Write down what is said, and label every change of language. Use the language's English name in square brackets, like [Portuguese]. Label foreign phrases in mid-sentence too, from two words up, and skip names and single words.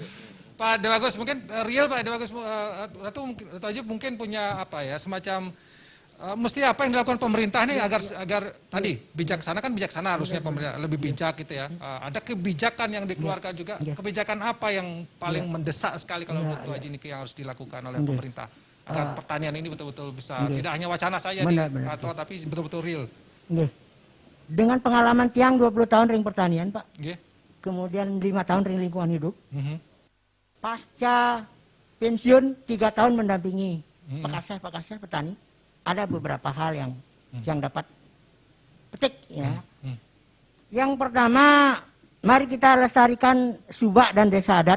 [Indonesian] Pak Dewagus mungkin real Pak Dewagus atau Haji mungkin punya apa ya semacam mesti apa yang dilakukan pemerintah nih agar tadi bijaksana kan bijaksana harusnya pemerintah lebih bijak gitu ya. Ada kebijakan yang dikeluarkan juga. Kebijakan apa yang paling mendesak sekali kalau menurut Pak Haji Niki yang harus dilakukan oleh pemerintah agar pertanian ini betul-betul bisa tidak hanya wacana saja tapi betul-betul real. Nggih. Dengan pengalaman tiang 20 tahun ring pertanian, Pak. Nggih. Kemudian 5 tahun ring lingkungan hidup. Pasca pensiun 3 tahun mendampingi pakasar petani, ada beberapa hal yang dapat petik ya. Yang pertama, mari kita lestarikan subak dan desa adat.